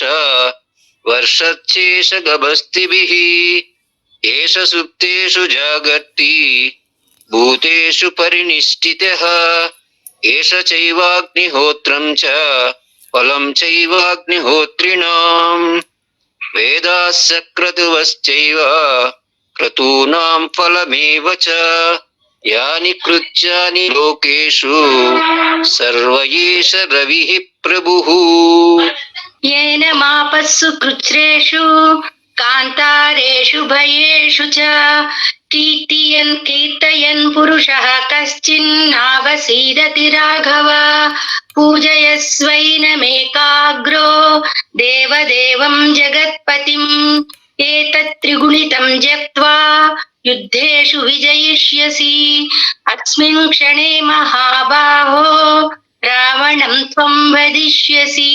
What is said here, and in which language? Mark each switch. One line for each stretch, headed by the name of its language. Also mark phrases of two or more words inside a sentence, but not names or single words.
Sanskrit: వర్షచ్చేష గభస్తిభిః ఏష సుప్తేషు జాగర్తి భూతేషు పరినిష్ఠితః ఏష చైవాగ్నిహోత్రం చ ఫలం చైవాగ్నిహోత్రిణాం వేదాస్య క్రతువశ్చైవ క్రతూనాం ఫలమేవ చ యాని కృత్యాని లోకేషు సర్వ ఏష రవిః ప్రభుః. येन मापस्सु कृच्छ्रेषु कान्तारेषु भयेषु च कीर्तयन् पुरुषः कश्चिन्नावसीदति राघव पूजयस्वैनमेकाग्रो देवदेवं जगत्पतिम् एतत्त्रिगुणितं जप्त्वा युद्धेषु विजयिष्यसि अस्मिन् क्षणे महाबाहो रावणं त्वं वदिष्यसि.